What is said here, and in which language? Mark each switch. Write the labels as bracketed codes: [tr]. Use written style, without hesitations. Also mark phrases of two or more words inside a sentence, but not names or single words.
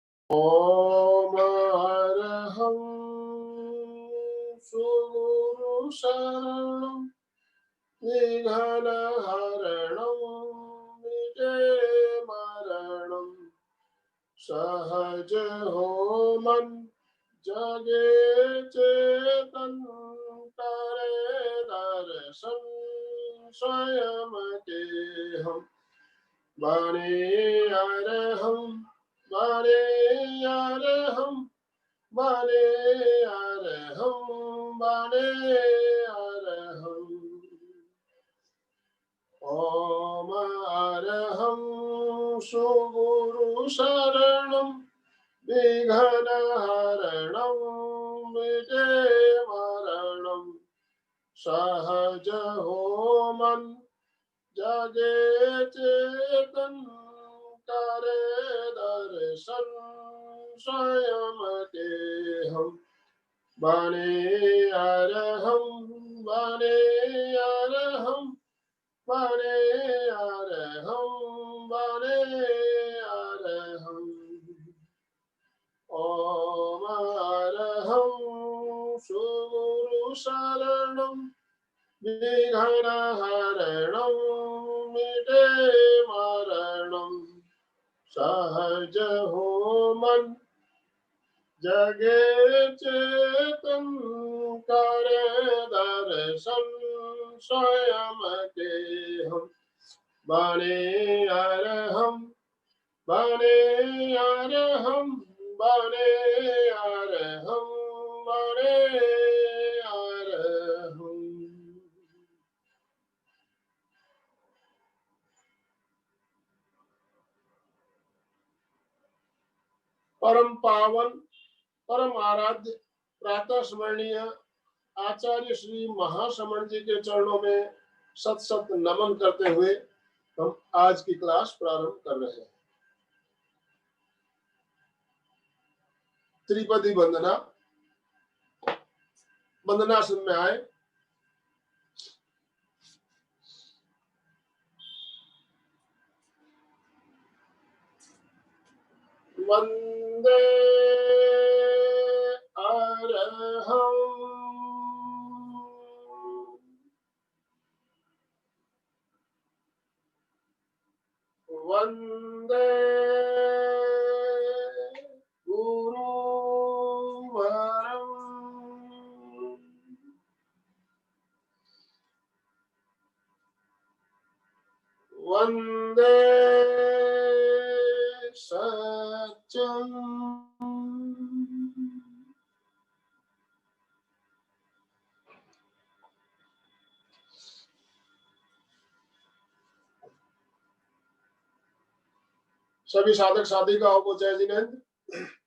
[hi] ओम अरहं सुगुरु शरणं विघ्नहरणं विजय मरणं सहज हो मन जगे चेतन करे दर्शन स्वयं के हम बने अरहं बने अरहं बने अरहं बने अरहं ओम अरहं सुगुरु शरणं विघ्नहरणं विजय मरणं सहज हो मन जगे चेतन करे दर्शन स्वयं के हम बने अरहं बने अरहं बने अरहं बने अरहं ओम अरहं सुगुरु शरणं विघ्नहरणं मिटे मरणं सहज हो मन जगे चेतन करे दर्शन स्वयं के हम बने अरहं बने अरहं बने अरहं बने अरहं। परम पावन परम आराध्य प्रातः स्मरणीय आचार्य श्री महासमण जी के चरणों में सत सत नमन करते हुए हम आज की क्लास प्रारंभ कर रहे हैं। त्रिपदी वंदना वंदनासन में आए। [sa] वंदे अरहं वंदे गुरुवरं वंदे [hi] सत्यं सभी साधक साधिकाओं को जय जिनेन्द्र।